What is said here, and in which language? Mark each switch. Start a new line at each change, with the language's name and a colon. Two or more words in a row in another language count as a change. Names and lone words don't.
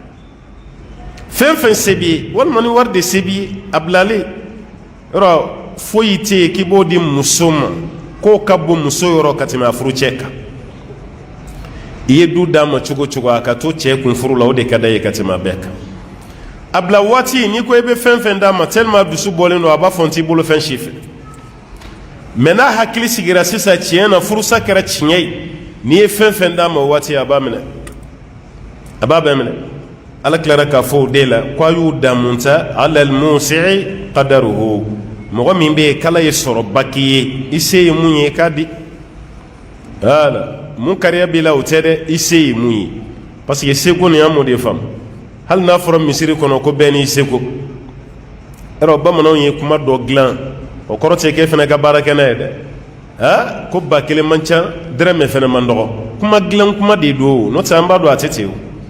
Bambara: fɛn fɛn se b'i ye walima ni wari de se b'i ye a bilalen yɔrɔ foyi tɛ yen k'i b'o di muso ma k'o ka bon muso yɔrɔ ka tɛmɛ a furu cɛ kan i ye du d'a ma cogo cogo a ka to cɛ kun furu la o de ka d'a ye ka tɛmɛ a bɛɛ kan a bila waati n'i ko i bɛ fɛn fɛn d'a ma tellement dusu bɔlen don a b'a fɔ n t'i bolo fɛn si fɛ mɛ n'a hakili sigira sisan tiɲɛ na furusa kɛra tiɲɛ ye n'i ye fɛn fɛn d'a ma o waati a b'a minɛ a b'a bɛɛ minɛ ala tilara k'a fɔ o de la k'a y'u damun ta
Arabic: على الموسع قدره
Bambara: mɔgɔ min bɛ yen k'ala ye sɔrɔba k'i ye i se ye mun ye k'a di wala mun kariya b'i la o tɛ dɛ i se ye mun ye parce que seko nin an m'o de faamu hali n'a fɔra misiri kɔnɔ ko bɛɛ n'i seko yɔrɔ bamananw ye kuma dɔ dilan o kɔrɔ tɛ k'e fana ka baara kɛ n'a ye dɛ ko ba kelen man ca dɛrɛmɛ fana man dɔgɔ kuma dilan kuma de don n'o tɛ an b'a dɔn a tɛ ten o